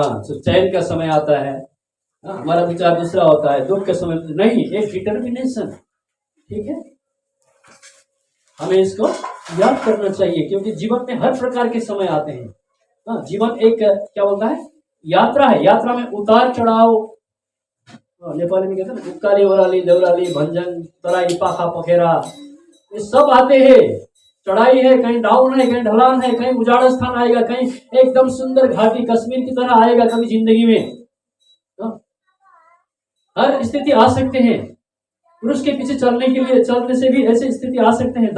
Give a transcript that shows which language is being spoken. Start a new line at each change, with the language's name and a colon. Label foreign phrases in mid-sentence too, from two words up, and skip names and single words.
Hindi: तो चैन का समय आता है, हमारा विचार दूसरा होता है। दुख के समय नहीं, एक डिटर्मिनेशन, ठीक है। हमें इसको याद करना चाहिए, क्योंकि जीवन में हर प्रकार के समय आते हैं। हाँ, जीवन एक क्या बोलता है, यात्रा है। यात्रा में उतार चढ़ाव, नेपाली में कहते हैं ना,
Nepali: उक्काली ओराली देवराली भंजन तराई पाखा पखेरा,
Hindi: ये सब आते हैं। चढ़ाई है, कहीं डाउन है, कहीं ढलान है, कहीं उजाड़ स्थान आएगा, कहीं एकदम सुंदर घाटी कश्मीर की तरह आएगा कभी जिंदगी में। हर स्थिति आ सकते हैं। पुरुष के पीछे चलने से भी ऐसी स्थिति आ सकते हैं।